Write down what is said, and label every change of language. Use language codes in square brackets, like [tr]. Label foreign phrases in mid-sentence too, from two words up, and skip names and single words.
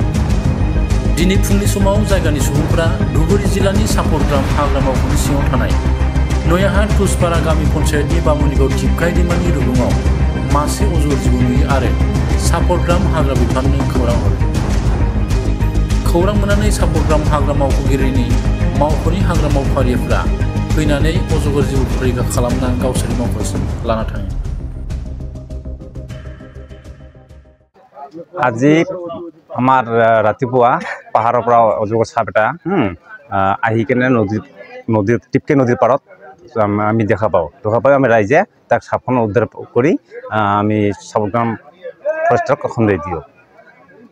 [brx] दिनै फुंनि समाव जायगानि सुबुंफोरा धुबुरी जिल्लानि सापरग्राम हाग्रा मावख'नि सिङाव थानाय नयाहाट तुसपारा गामि पन्चायतनि बामुनिगाव टिपकाय दैमानि रुगुङाव मासे अजगर जिबौ नुयो आरो सापरग्राम हाग्रा बिफाननो खौरां हरो। खौरां मोननानै सापरग्राम हाग्रा मावख'गिरिनि मावख'नि हाग्रा मावफारियाफोरा फैनानै अजगर जिबौखौ रैखा खालामना गावसोरनि मावख'सिम लाना थाङो। [as] আজি আমাৰ ৰাতিপুৱা পাহাৰৰ পৰা অজগৰ সাপ এটা আহি কেনে নদীৰ টিপকে নদীৰ পাৰত আমি দেখা পাওঁ। আমি ৰাইজে তাক সাপখন উদ্ধাৰ কৰি আমি সাপগ্ৰাম ফৰেষ্টক খন্দাই দিওঁ।